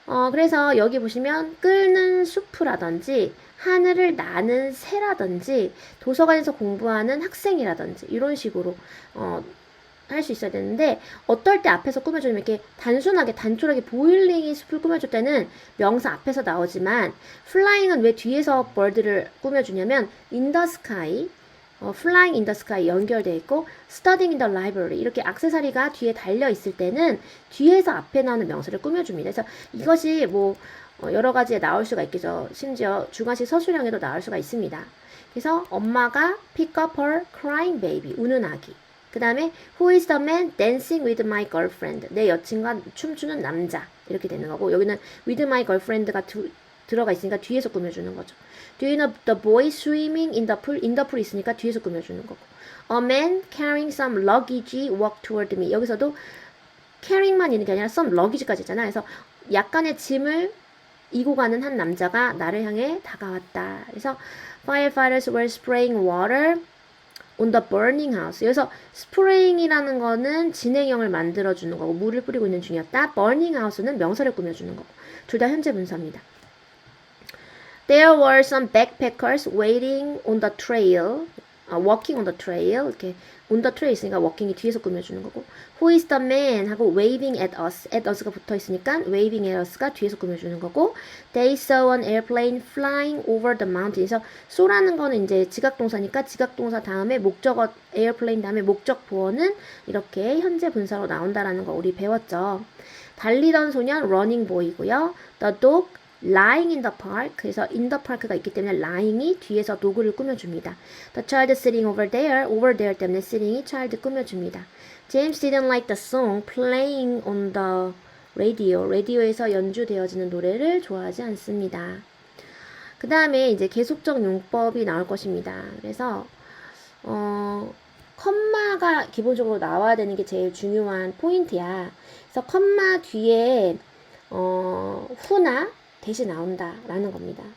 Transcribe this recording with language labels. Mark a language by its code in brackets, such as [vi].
[ko] 그래서 여기 보시면 끓는 수프라든지 하늘을 나는 새라든지 도서관에서 공부하는 학생이라든지 이런 식으로 할 수 있어야 되는데, 어떨 때 앞에서 꾸며주면 이렇게 단촐하게 보일링이 숲을 꾸며줄 때는 명사 앞에서 나오지만, flying은 왜 뒤에서 bird를 꾸며주냐면 [en] in the sky, flying in the sky [ko] 연결되어 있고 [en] studying in the library [ko] 이렇게 액세서리가 뒤에 달려 있을 때는 뒤에서 앞에 나오는 명사를 꾸며줍니다. 그래서 이것이 뭐 여러 가지에 나올 수가 있겠죠. 심지어 주관식 서술형에도 나올 수가 있습니다. 그래서 엄마가 [en] pick up her crying baby, [ko] 우는 아기. 그 다음에 [en] Who is the man dancing with my girlfriend? [ko] 내 여친과 춤추는 남자. 이렇게 되는 거고, 여기는 [en] with my girlfriend [ko] 가 들어가 있으니까 뒤에서 꾸며주는 거죠. [en] Do you know the boy swimming in the pool? in the pool [ko] 있으니까 뒤에서 꾸며주는 거고. [en] A man carrying some luggage walked toward me. [ko] 여기서도 carrying만 있는 게 아니라 [en] some luggage [ko] 까지 있잖아. 그래서 약간의 짐을 이고 가는 한 남자가 나를 향해 다가왔다. 그래서 [en] firefighters were spraying water on the burning house. [ko] 여기서 spraying이라는 거는 진행형을 만들어주는 거고 물을 뿌리고 있는 중이었다. burning house는 명사를 꾸며주는 거고, 둘 다 현재 분사입니다. [en] There were some backpackers waiting on the trail, walking on the trail. [ko] 이렇게 [en] on the trail [ko] 있으니까 walking이 뒤에서 꾸며주는 거고, [en] Who is the man [ko] 하고 [en] waving at us, at us [ko] 가 붙어 있으니까 [en] waving at us [ko] 가 뒤에서 꾸며주는 거고, [en] They saw an airplane flying over the mountain. [ko] 그래서 쏘라는 거는 이제 지각동사니까 지각동사 다음에 목적어 airplane 다음에 목적 보어는 이렇게 현재 분사로 나온다라는 거 우리 배웠죠. 달리던 소년 running boy고요. [en] The dog lying in the park. [ko] 그래서 in the park가 있기 때문에 lying이 뒤에서 도구를 꾸며줍니다. [en] The child sitting over there [ko] 때문에 [en] sitting이 child [ko] 꾸며줍니다. [en] James didn't like the song playing on the radio. [ko] 라디오에서 연주되어지는 노래를 좋아하지 않습니다. 그 다음에 이제 계속적 용법이 나올 것입니다. 그래서 컴마가 기본적으로 나와야 되는 게 제일 중요한 포인트야. 그래서 컴마 뒤에 후나 대시 나온다라는 겁니다.